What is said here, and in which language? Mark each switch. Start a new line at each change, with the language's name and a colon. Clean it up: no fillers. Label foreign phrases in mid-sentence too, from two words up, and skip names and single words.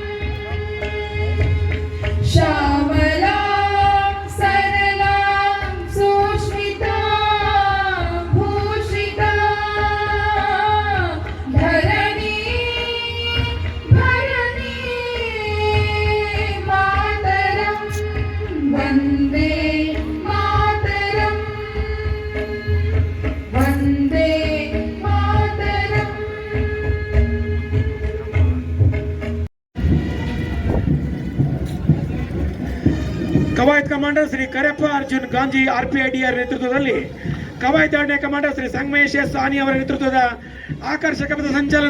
Sanskrit: श्यामलां सरलां सुष्मितां भूषितां धरणी भरणी मातरं वंदे मातरं वंदे
Kannada: ಕವಾಯತ್ ಕಮಾಂಡರ್ ಶ್ರೀ ಕರೆಪ್ಪ ಅರ್ಜುನ್ ಗಾಂಜಿ RPIDR ನೇತೃತ್ವದಲ್ಲಿ ಕವಾಯತ್ 2ನೇ ಕಮಾಂಡರ್ ಶ್ರೀ ಸಂಗಮೇಶ್ ಎಸ್ ಸಾನಿ ಅವರ ನೇತೃತ್ವದ ಆಕರ್ಷಕ ಪಥ ಸಂಚಲನ.